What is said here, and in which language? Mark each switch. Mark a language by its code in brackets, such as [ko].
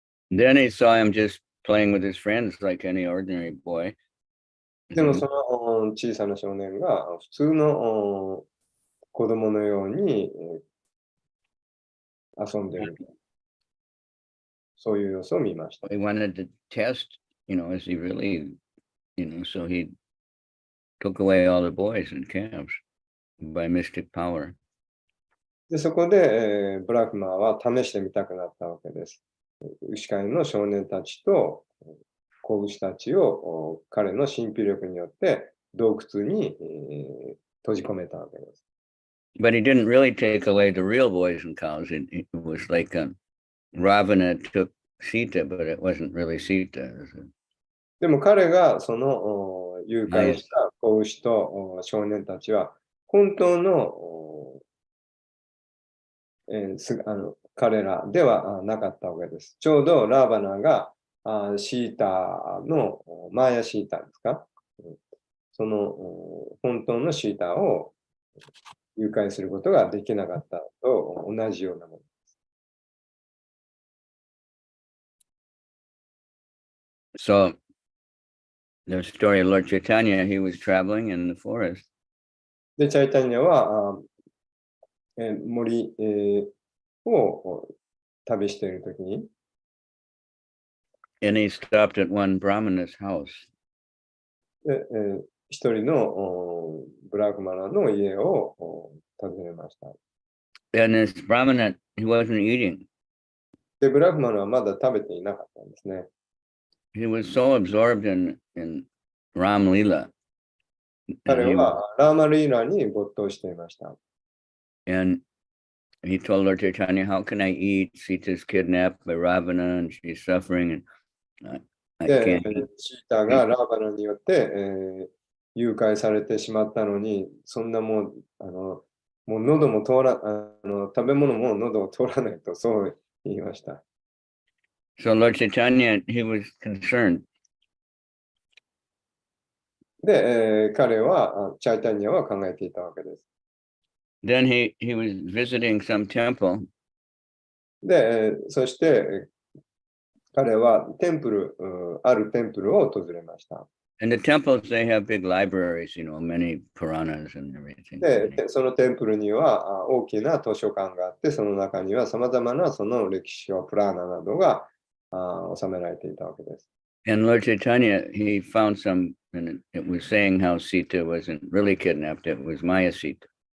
[en] Then he saw him just playing with his friends like any ordinary boy. [ja] でもその小さな少年が普通の子供のように遊んでいる。そういう様子を見ました。 [en] He wanted to test, is he really, so he took away all the boys in camps by mystic power. [ja] で、そこで、ブラフマーは試してみたくなったわけです。牛飼いの少年たちと子牛たちを彼の神秘力によって洞窟に、閉じ込めたわけです。 [en] But he didn't really take away the real boys and cows. It was like Ravana took Sita, but it wasn't really Sita. [ja] でも彼がその誘拐した子牛と少年たちは本当の彼らではなかったわけです。ちょうどラーバナがシータのマーヤシータですか、その本当のシータを誘拐することができなかったと同じようなものです。 [en] So the story of Lord Chaitanya, he was traveling in the forest. [ja] で、チャイタニアは森を旅しているときに、 [en] And he stopped at one Brahmana's house. [ja] で一人のブラフマナの家を訪ねました。 [en] And this Brahmana, he wasn't eating. [ja] で、ブラフマナはまだ食べていなかったんですね。 [en] He was so absorbed in Ram Lila. [ja] 彼はラーマリーラに没頭していました。 [en] And he told Lord Chaitanya, how can I eat? Sita's kidnapped by Ravana and she's suffering and I で、 can't. [ja] シータがラーバナによって、誘拐されてしまったのに、そんなもう喉も通ら食べ物も喉を通らないとそう言いました。 [en] So Lord Chaitanya, he was concerned. [ja] で、彼は、チャイタニアは考えていたわけです。 [en] Then he was visiting some temple. [ja] で、そして、彼はあるテンプルを訪れました。 [en] And the temples, they have big libraries, many Puranas and everything. [ja] で、そのテンプルには大きな図書館があって、その中にはさまざまなその歴史書、プラーナなどが収められていたわけです。 [en] And Lord Chaitanya, he found some, and it was saying how Sita wasn't really kidnapped, it was Maya Sita.